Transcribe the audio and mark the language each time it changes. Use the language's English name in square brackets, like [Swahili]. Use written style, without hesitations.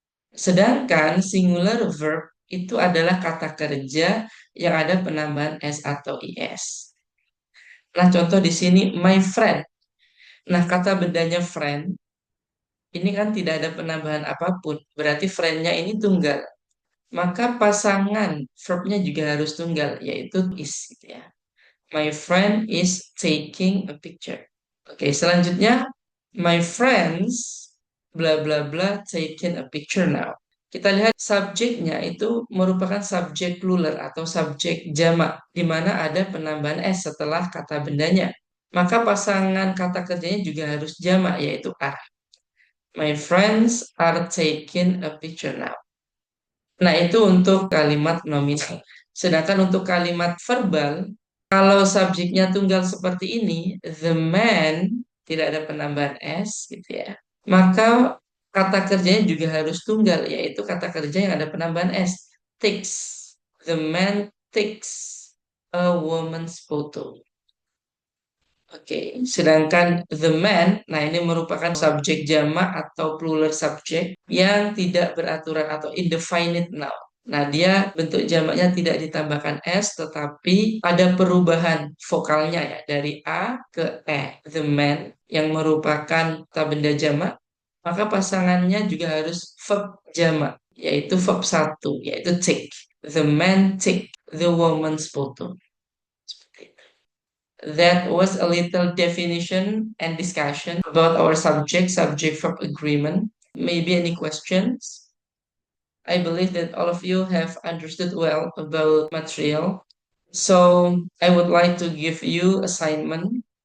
[Indonesian] Sedangkan singular verb itu adalah kata kerja yang ada penambahan s atau is. Nah, contoh di sini my friend. Nah, kata bedanya friend ini kan tidak ada penambahan apapun, berarti friend-nya ini tunggal. Maka pasangan verbnya juga harus tunggal, yaitu is gitu ya. [English] My friend is taking a picture. [Indonesian] Oke, selanjutnya [English] my friends bla bla bla taking a picture now. [Indonesian] Kita lihat subjeknya itu merupakan subjek plural atau subjek jamak, di mana ada penambahan s setelah kata bendanya. Maka pasangan kata kerjanya juga harus jamak, yaitu are. [English] My friends are taking a picture now. [Indonesian] Nah, itu untuk kalimat nominal. Sedangkan untuk kalimat verbal, kalau subjeknya tunggal seperti ini, the man, tidak ada penambahan s gitu ya. Maka kata kerjanya juga harus tunggal, yaitu kata kerja yang ada penambahan s. [English] Takes. The man takes a woman's photo. [Indonesian] Oke, sedangkan the man, nah ini merupakan subjek jamak atau plural subjek yang tidak beraturan atau indefinite noun. Nah, dia bentuk jamaknya tidak ditambahkan s, tetapi ada perubahan vokalnya ya dari a ke e. The man yang merupakan kata benda jamak, maka pasangannya juga harus verb jamak, yaitu verb satu, yaitu take. [English] The man take the woman's photo. That was a little definition and discussion about our subject verb agreement. Maybe any questions? I believe that all of you have understood well about material. So I would like to give you assignment.